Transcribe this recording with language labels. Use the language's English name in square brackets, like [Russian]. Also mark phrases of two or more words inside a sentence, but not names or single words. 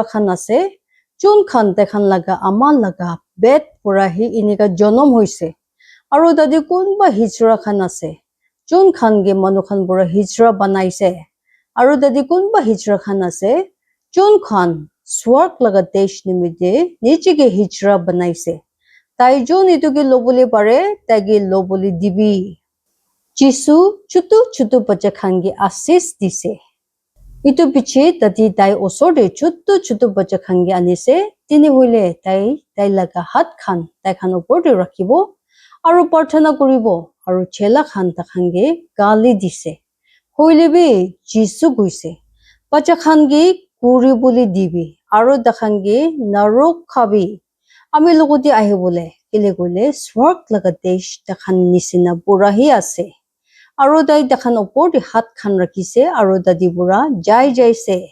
[Naga Pidgin] khan ase jon khan takhan laga ama laga bed pura hi inika jonom hoise aru tate kunba hijra khan ase jon khan ge manu khan pura hijra banaise aru tate kunba hijra khan ase jon khan swarg laga desh nimide niche ke hijra banaise tai jon itu ke lobole pare tai ge lobole dibi Jisu chutu bacha khan ge asis dise itu piche tati tai osor de chutu bacha khan ge anise tini hoile tai laga hat khan tai khan opor de rakhibo aru prarthana koribo aru chela khan takhan ge gali dise hoile bi Jisu guise bacha khan ge kuri bole dibi aru takhan ge narok khabi ami logoti ahibole kile koile swarg laga desh takhan nisina pura hi ase aru tai takhan opor de hat khan rakhise aru tadi pura jai jaise